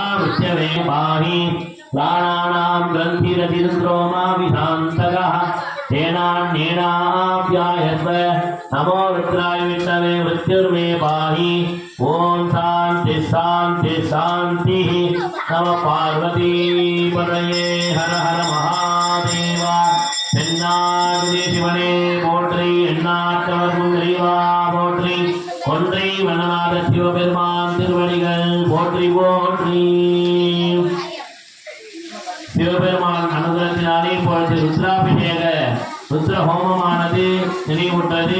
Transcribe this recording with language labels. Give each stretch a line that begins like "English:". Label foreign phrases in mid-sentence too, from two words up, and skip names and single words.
Sanskrit: मृत्यवे पाहि प्राणानां ग्रन्थिरतिरुद्रोमाभिधान्तकः तेनान्येनाप्यायस्व नमो रुद्राय विष्णवे मृत्युर्मे पाहि ॐ शान्ति शान्ति शान्तिः नमः पार्वती पतये हर हर महादेव
Tamil: தென்னாடுடைய சிவனே போற்றி எண்ணாற்றவர் முன்னிறைவா போற்றி ஒன்றை வனநாத சிவபெருமான் திருவடிகள் போற்றி போற்றி சிவபெருமான் அனுகிரகத்தினாலே இப்பொழுது ருத்ராபிஷேக ருத்ர ஹோமமானது நினைவுற்றது.